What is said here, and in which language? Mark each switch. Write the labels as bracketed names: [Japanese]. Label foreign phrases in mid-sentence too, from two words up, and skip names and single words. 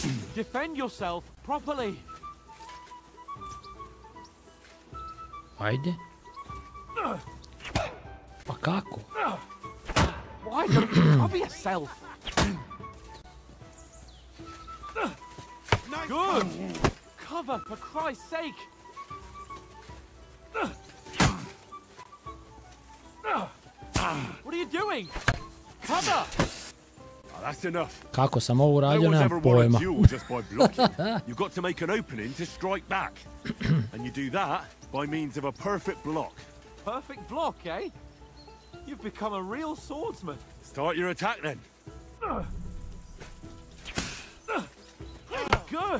[English] Defend yourself properly. [Bosnian] Ajde. Pa kako? [English] Why don't you cover yourself? Good. Cover, for Christ's sake. What are you doing? Cover. That's enough. [Bosnian] Kako sam ovo [English] No [Bosnian] uradio, [English] one's [Bosnian] nemam [English] ever won a [Bosnian] pojma. [English] duel just by blocking. You've got to make an opening to strike back. And you do that by means of a perfect block. Perfect block, eh? You've become a real swordsman. Start your attack then. Good.